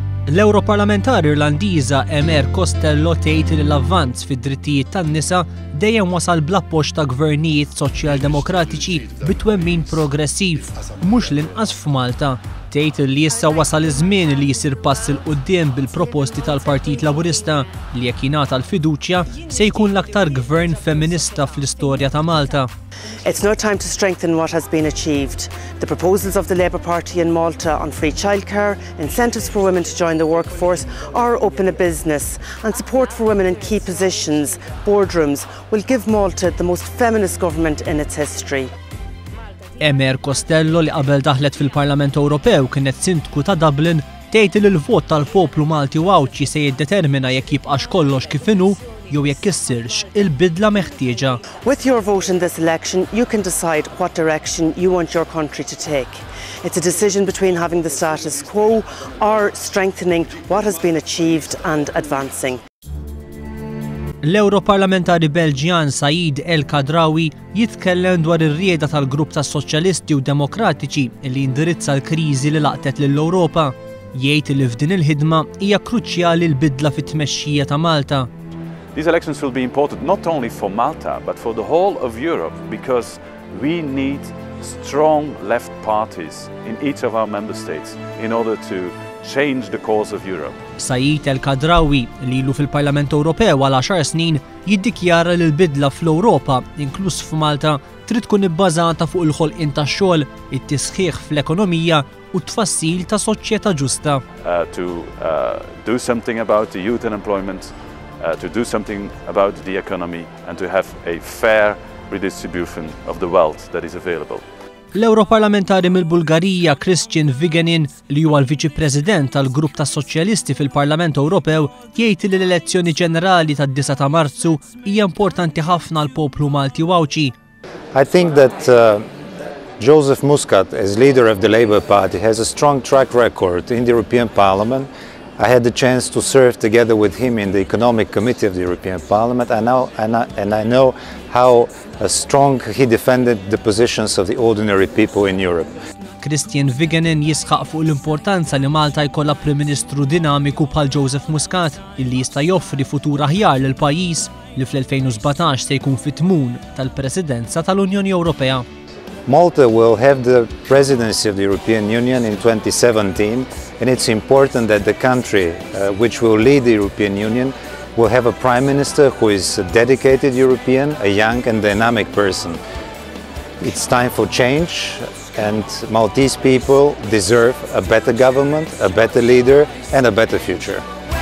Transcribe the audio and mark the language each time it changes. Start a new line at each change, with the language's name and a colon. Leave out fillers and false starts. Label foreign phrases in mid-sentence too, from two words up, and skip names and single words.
Maltese: L-Europarlamentari Irlandiża Emer Costello tgħid li l-avvanz fid-drittijiet tan-nisa dejjem wasal bl-appoġġ ta' gvernijiet soċjal-demokratiċi bitwemmin progressiv, mhux l-inqas f'Malta. Tgħid li issa wasal iż-żmien li jsir pass il quddiem bil-proposti tal-Partit Laburista li jekk jingħata l-fiduċja se jkun l-aktar gvern femminista fl-istorja ta' Malta.
English: It's now time to strengthen what has been achieved. The proposals of the Labour Party in Malta on free childcare, incentives for women to join the workforce or open a business, and support for women in key positions, boardrooms, will give Malta the most feminist government in its history.
Maltese: Emer Costello li qabel daħlet fil-Parlament Ewropew kienet sindku ta' Dublin tgħid li l-vot tal-poplu Malti Wawċi se jiddetermina jekk jibqax kollox kif inhu jew jekk issirx il-bidla meħtieġa.
English: With your vote in this election, you can decide what direction you want your country to take. It's a decision between having the status quo or strengthening what has been achieved and advancing.
Maltese: L-Europarlamentari Belġjan Said El-Kadrawi jitkellem dwar ir-rieda tal-grupp tas-Soċjalisti u Demokratiċi li indirizza l-kriżi li laqtet lill-Ewropa. Jgħid li f'din il-ħidma hija kruċjali l-bidla fit-tmexxija ta' Malta.
English: These elections will be important not only for Malta but for the whole of Europe because we need strong left parties in each of our member states in order to change the course of Europe.
Maltese: Said El-Kadrawi li ilu fil-Parlament Ewropew għal 10 snin jiddikjara li l-bidla fl-Ewropa, inkluż f'Malta, trid tkun ibbażata fuq il-ħolqien tax-xogħol, it-tishih fl-ekonomija u t-tfassil ta' soċjeta ġusta.
English: To do something about the youth unemployment, to do something about the economy and to have a fair redistribution of the wealth that is available.
Maltese: L-Europarlamentari mill-Bulgarija Christian Vigenin li huwa l-Viċi President tal-Grupp tas-Soċjalisti fil-Parlament Ewropew jgħid li l-elezzjoni ġenerali tad-9 ta' Marzu hija importanti ħafna l-poplu Malti Wawċi.
English: I think that Joseph Muscat, as leader of the Labour Party, has a strong track record in the European Parliament. I had the chance to serve together with him in the Economic Committee of the European Parliament, and I know how strong he defended the positions of the ordinary people in Europe.
Maltese: Christian Vigenin jisħaq fuq l-importanza li Malta jkollha Prim Ministru dinamiku bħal Joseph Muscat illi jista' joffri futur aħjar lil pajjiż li fl-2017 se jkun fit-tmum tal-Presidenza tal-Unjoni Ewropea.
English: Malta will have the presidency of the European Union in 2017, and it's important that the country which will lead the European Union will have a Prime Minister who is a dedicated European, a young and dynamic person. It's time for change, and Maltese people deserve a better government, a better leader and a better future.